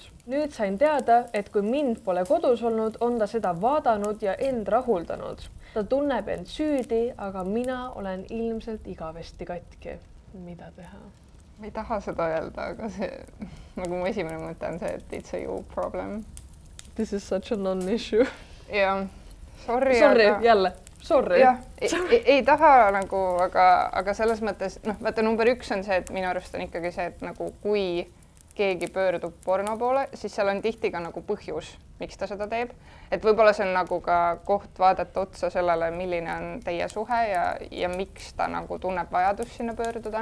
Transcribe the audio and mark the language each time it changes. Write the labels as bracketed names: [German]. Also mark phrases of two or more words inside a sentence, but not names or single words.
[Estonian] Nüüd sain teada, et kui mind pole kodus olnud, on ta seda vaadanud ja end rahuldanud. Ta tunneb end süüdi, aga mina olen ilmselt igavesti katki. Mida teha? Ma ei taha seda öelda, aga see, nagu mu esimene mõte on see, et [English] it's a you problem. This is such a non-issue. [Estonian] Ja, sorry, jälle. Sorry. Ja, ei taha nagu, aga selles mõttes, vaata number 1 on see, et minu arust on ikkagi see, et nagu kui keegi pöördub porno poole, siis seal on tihti ka nagu põhjus, miks ta seda teeb. Et võib-olla see on nagu ka koht vaadata otsa sellele, milline on teie suhe ja miks ta nagu tunneb vajadust sinna pöörduda.